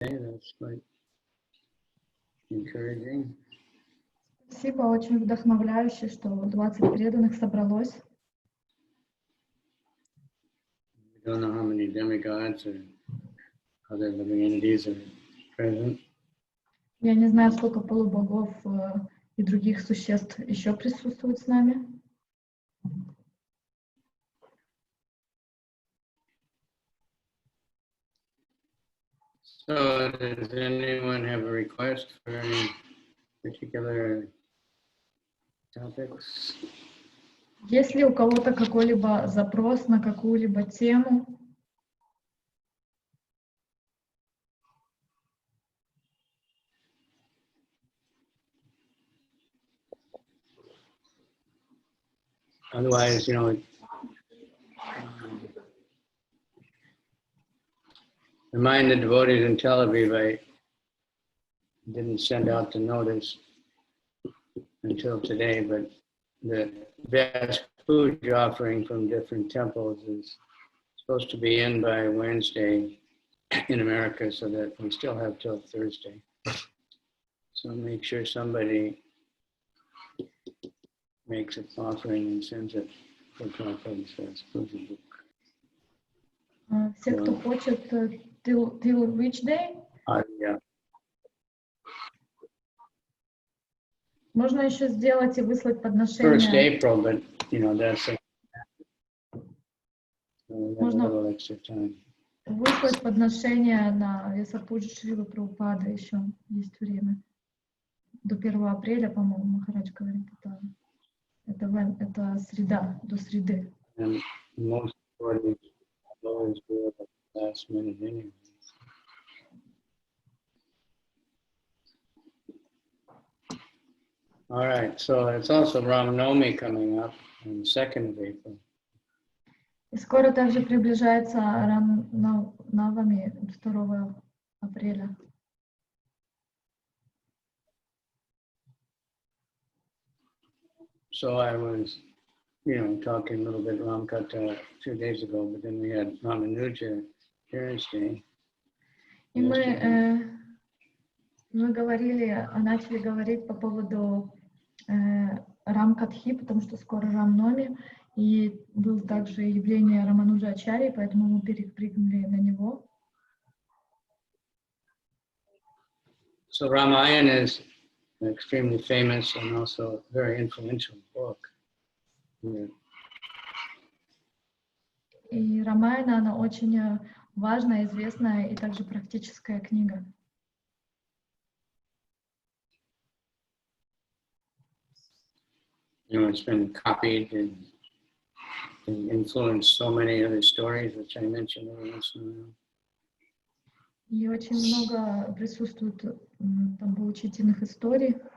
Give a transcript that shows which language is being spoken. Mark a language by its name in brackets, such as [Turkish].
[English] That's quite encouraging. [Russian] Спасибо, очень вдохновляюще, что 20 преданных собралось. [English] We don't know how many demigods or other living entities are present. [Russian] Я не знаю, сколько полубогов и других существ еще присутствуют с нами. [English] So, does anyone have a request for any particular topics? [Russian] Есть ли у кого-то какой-либо запрос на какую-либо тему? [English] Otherwise, remind the devotees in Tel Aviv, I didn't send out the notice until today, but the best food offering from different temples is supposed to be in by Wednesday in America, so that we still have till Thursday. So make sure somebody makes an offering and sends it for Prabhupada's food book. [Russian] Все, кто хочет, [English] till which day? Yeah. [Russian] Можно еще сделать и выслать подношение. [English] First April, but that's a little extra time. [Russian] Выслать подношение на Весапуджи Шрилы Прабхупады еще есть время. До 1 апреля, по-моему, Махарадж говорит, это среда, до среды. [English] And most devotees always do it at the last minute anyway. All right, so it's also Rama-Navami coming up on the 2nd of April. [Russian] И скоро также приближается Rama-Navami 2 апреля. [English] So I was, talking a little bit Rama-katha a few days ago, but then we had Ramanuja Parents Day. [Russian] И мы начали говорить по поводу Рама-катхи, потому что скоро Рама-навами, и было также явление Рамануджа Ачарьи, поэтому мы перепрыгнули на него. [English] So Ramayana is an extremely famous and also very influential book. Yeah. [Russian] И Рамаяна, она очень важная, известная и также практическая книга. [English] It's been copied and influenced so many other stories, which I mentioned every once in a while. [Russian] И очень много присутствует там поучительных историй.